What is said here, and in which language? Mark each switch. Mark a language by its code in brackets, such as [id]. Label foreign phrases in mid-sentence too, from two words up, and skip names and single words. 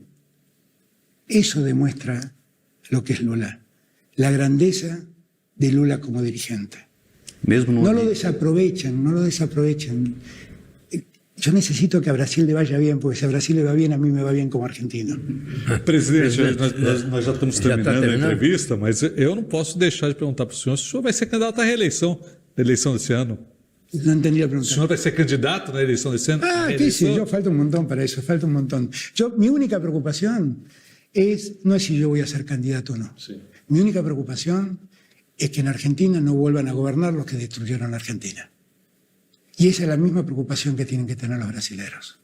[es] Eso demuestra lo que es Lula, la grandeza de Lula como dirigente. No lo desaprovechen, no lo desaprovechen. Yo necesito que a Brasil le vaya bien, porque si a Brasil le va bien, a mí me va bien como argentino. [pt] Presidente, nós já estamos terminando a entrevista, mas eu não posso deixar de perguntar para o senhor se o senhor vai ser candidato à reeleição na eleição desse ano. [es] No entendí la pregunta. [pt] O senhor vai ser candidato na eleição desse ano? [es] Ah, qué sé yo, falta un montón para eso, falta un montón. Mi única preocupación no es si yo voy a ser candidato o no. Sí. Mi única preocupación es que en Argentina no vuelvan a gobernar los que destruyeron la Argentina. Y esa es la misma preocupación que tienen que tener los brasileños.